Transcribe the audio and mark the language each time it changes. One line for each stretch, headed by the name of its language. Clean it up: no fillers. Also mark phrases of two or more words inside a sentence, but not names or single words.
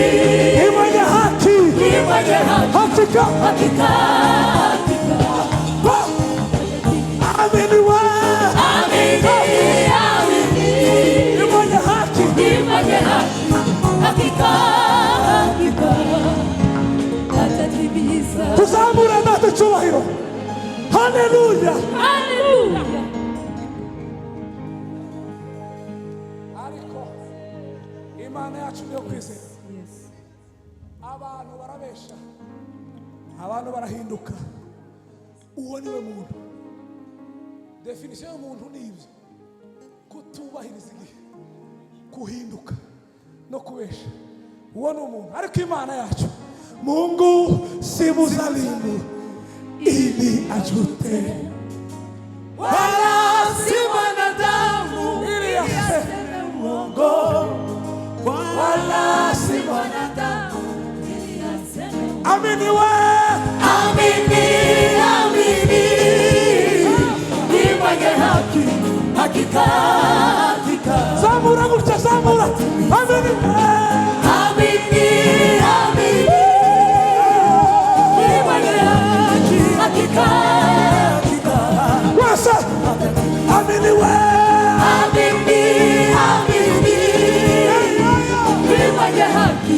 Swahili: ni mwenye haki hakika. Amini we, amini, amini, ni mwenye haki hakika. Atatimiza.
Kinyarwanda: tuzamure nate cyubahiro. Haleluya. Haleluya. Ariko Imana yacu niyo kwizera. Abantu barabesha, abantu barahinduka. Uwo niwe muntu. Definition y'umuntu ni ibyo: kutubahiriza igihe, kuhinduka no kubesha. Uwo ni umuntu. Ariko Imana yacu,
Swahili: Mungu si mzalimu ili ajute, Wala si mwanadamu ili aseme uongo, wala si mwanadamu ili aseme. amini we, Amini, amini, ni mwenye haki hakika.
Kinyarwanda: zamura gutya zamura.
Swahili: Amini we, Amini, amini, ni mwenye haki hakika. wasa. Amini we, Amini, amini, ni mwenye haki